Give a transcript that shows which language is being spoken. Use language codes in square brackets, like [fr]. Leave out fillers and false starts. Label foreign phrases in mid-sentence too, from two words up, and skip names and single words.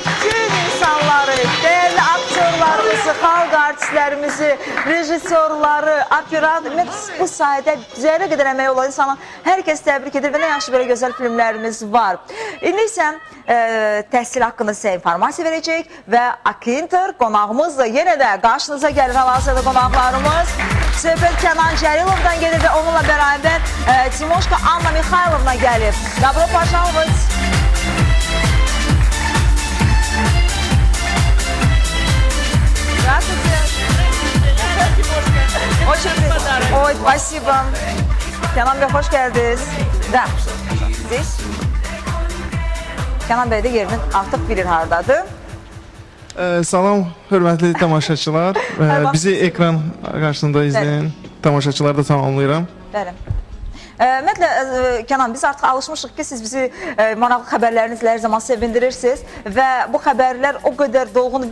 [az] Bütün insanları, dəyərli aktyorlarımızı, xalq artistlərimizi, rejissorları, operatör, bu sayədə zərrə qədər əmək olan insanlar hər kəs təbrik edir və nə yaxşı belə gözəl filmlərimiz var. İndi isə təhsil haqqında sizə informasiya verəcək və Akinter qonağımız da yenə də qarşınıza gəlir hal-hazırda qonaqlarımız. Söhbət Kənan Cəlilovdan gelir və onunla bərabər Timoşka Anna Mixaylovna gəlir. [ru] Добро пожаловать! Здравствуйте! Очень приятно. Ой, спасибо. [tr] Kenan Bey, hoş geldiniz. Da, [ru] здесь. [az] Kenan Bey də yerini artıq bilir haradadır. Salam, hörmətli tamaşaçılar. Bizi ekran qarşısında izləyən tamaşaçıları da tamamlayıram. Bəli. Ümumiyyətlə, Kənan, biz artıq alışmışıq ki, siz bizi maraqlı xəbərlərinizlə hər zaman sevindirirsiniz və bu xəbərlər o qədər dolğun.